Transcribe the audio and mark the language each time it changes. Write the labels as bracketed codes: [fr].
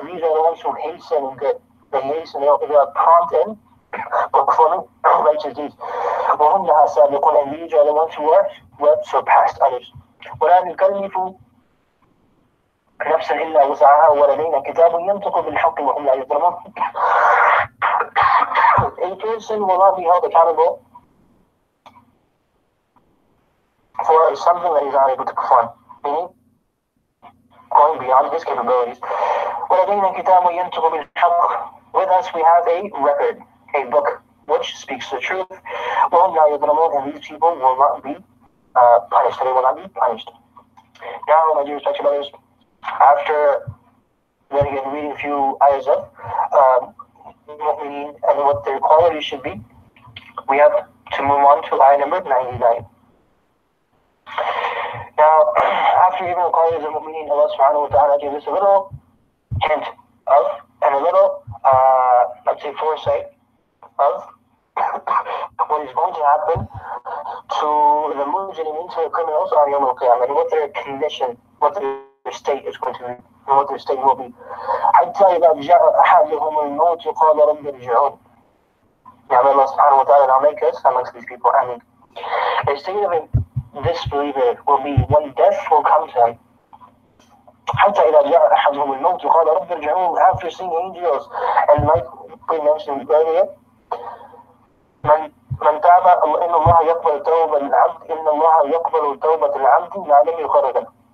[en] These are the ones who hasten in good. They hasten, they are prompt in performing righteous deeds. [ar] وهم لها سابقون, [en] and these are the ones who have surpassed others. [ar] ولا نكلف نفسا إلا وسعها ولدينا كتاب ينطق بالحق وهم لا يظلمون. [en] A person will not be held accountable for something that he's not able to perform, meaning going beyond his capabilities. [ar] ولدينا كتاب ينطق بالحق. [en] With us we have a record, a book which speaks the truth. [ar] وهم لا يظلمون, [en] and these people will not be punished. They will not be punished. Now, my dear respected brothers, after then again reading a few ayahs of mu'mineen and what their qualities should be, we have to move on to ayah number 99. Now, after giving the qualities of mu'mineen, Allah subhanahu wa ta'ala gave us a little hint of, and a little, let's say, foresight of what is going to happen to the mujrimin, to the criminals on Yawm al-Qiyamah, and what their condition, what their state is going to be, and what their state will be. [ar] حتى إذا جاء أحدهم الموت قال رب ارجعون. [en] May Allah subhanahu wa ta'ala now make us amongst these people. I mean, the state of a disbeliever will be when death will come to him. [ar] حتى إذا جاء أحدهم الموت قال رب ارجعون, [en] after seeing angels, and like we mentioned earlier, [ar] من تاب إن الله يقبل توبة العبد إن الله يقبل توبة العبد ما لم يخرج.